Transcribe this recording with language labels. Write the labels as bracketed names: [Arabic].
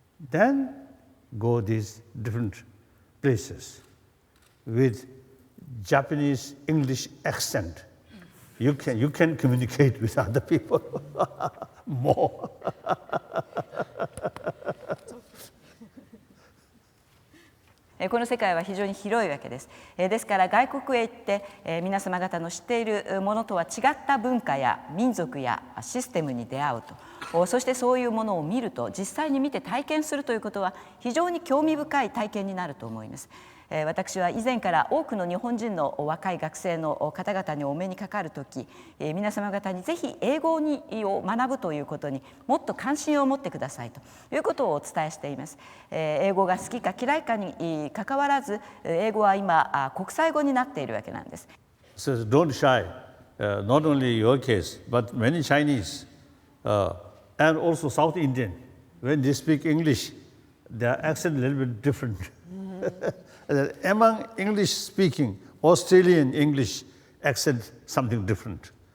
[English] Then go these different places with Japanese English accent. You can communicate with other people more. [Japanese] この世界は非常に広いわけです。ですから外国へ行って皆様方の知っているものとは違った文化や民族やシステムに出会うと、そしてそういうものを見ると、実際に見て体験するということは非常に興味深い体験になると思います。私は以前から多くの日本人の若い学生の方々にお目にかかるとき、皆様方にぜひ英語を学ぶということにもっと関心を持ってくださいということをお伝えしています。英語が好きか嫌いかにかかわらず、英語は今国際語になっているわけなんです。 [English] So don't shy, not only your case, but many Chinese and also South Indian, when they speak English, their accent a little bit different. Among English speaking, Australian English accent something different.